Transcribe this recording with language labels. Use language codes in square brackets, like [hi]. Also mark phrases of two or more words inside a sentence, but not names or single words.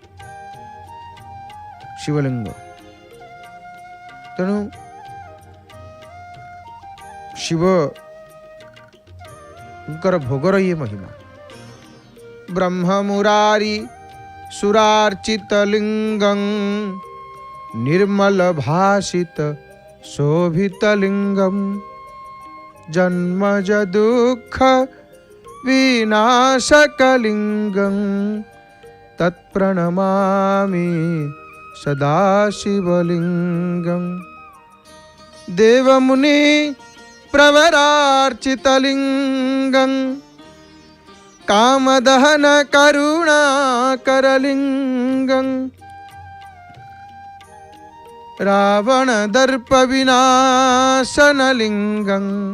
[or] ଶିବଲିଙ୍ଗ ତେଣୁ ଶିବଙ୍କର ଭୋଗର ଇଏ ମହିମା। [sa] ବ୍ରହ୍ମ ମୁରାରି ସୁରାର୍ଚିତ ଲିଙ୍ଗଂ ନିର୍ମଳ ଭାସିତ ଶୋଭିତ ଲିଙ୍ଗಂ ଜନ୍ମଜ ଦୁଃଖ विनाशकलिंगं तत्प्रणमामि सदाशिवलिंगं देवमुनि प्रवरार्चितलिंगं कामदहन करुणाकरलिंगं रावणदर्प विनाशनलिंगं